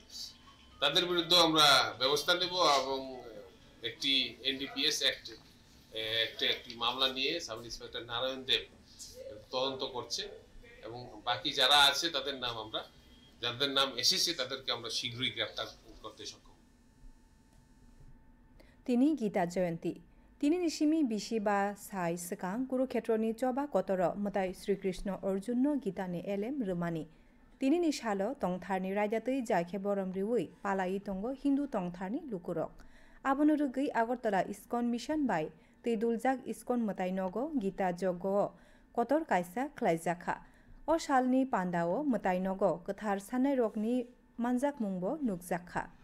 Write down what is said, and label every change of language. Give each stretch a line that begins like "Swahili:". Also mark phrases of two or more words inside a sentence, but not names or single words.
Bangla: তাদের বিরুদ্ধে আমরা ব্যবস্থা নেব এবং একটি এনডিপিএস একটি মামলা নিয়ে সাব ইন্সপেক্টর নারায়ণ দেব তদন্ত করছে এবং বাকি যারা আছে যাদের নাম এসেছে তাদেরকে আমরা শীঘ্রই গ্রেফতার করতে সক্ষম।
Kok Borok: তিনি গীতা জয়ন্তী তিনি নিশিমি বিশি বা সাই সকাং কুরুক্ষেত্রনি চবা কতর মতাই শ্রীকৃষ্ণ অর্জুন গীতানি এলেম রুমানি তিনি নিশালো তংথারনি রাজাতৈ জাইখে বরম রিউই পালাই তঙ্গ হিন্দু তংথারনি লুকুরক আবনুরুগৈ আগরতলা ইস্কন মিশন বাই তৈদুলজাক ইস্কন মতাই নগ গীতা যজ্ঞ কতর কাইসা খ্লাইজাখা অ সালনি পান্ডাও মতাই নগ কথার সানাই রকনি মানজাক মুংব নুকজাখা